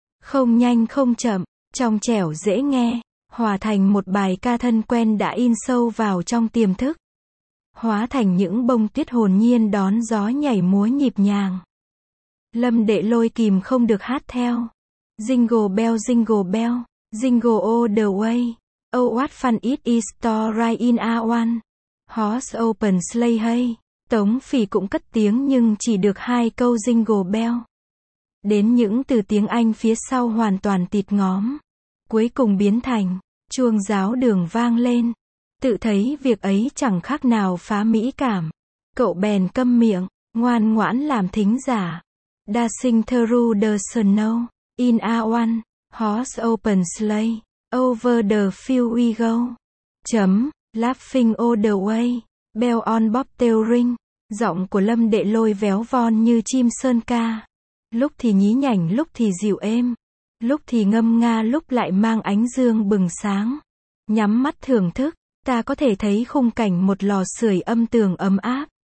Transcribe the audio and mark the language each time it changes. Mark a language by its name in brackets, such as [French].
[Vietnamese] Không nhanh không chậm, trong trẻo dễ nghe. Hòa thành một bài ca thân quen đã in sâu vào trong tiềm thức. Hóa thành những bông tuyết hồn nhiên đón gió nhảy múa nhịp nhàng. Lâm Đệ Lôi kìm không được hát theo. [English] Jingle bell, jingle bell, jingle all the way. Oh what fun it is to ride in a one horse open sleigh. [Vietnamese] Hey, Tống Phỉ cũng cất tiếng nhưng chỉ được hai câu jingle bell. Đến những từ tiếng Anh phía sau hoàn toàn tịt ngóm. Cuối cùng biến thành chuông giáo đường vang lên. Tự thấy việc ấy chẳng khác nào phá mỹ cảm. Cậu bèn câm miệng, ngoan ngoãn làm thính giả. [English] Dancing through the snow, in a one horse open sleigh, over the field we go. Chấm, laughing all the way, bell on bobtail ring. [Vietnamese] Giọng của Lâm Đệ Lôi véo von như chim sơn ca. Lúc thì nhí nhảnh, lúc thì dịu êm. Lúc thì ngâm nga, lúc lại mang ánh dương bừng sáng. Nhắm mắt thưởng thức, ta có thể thấy khung cảnh một lò sưởi âm tường ấm áp.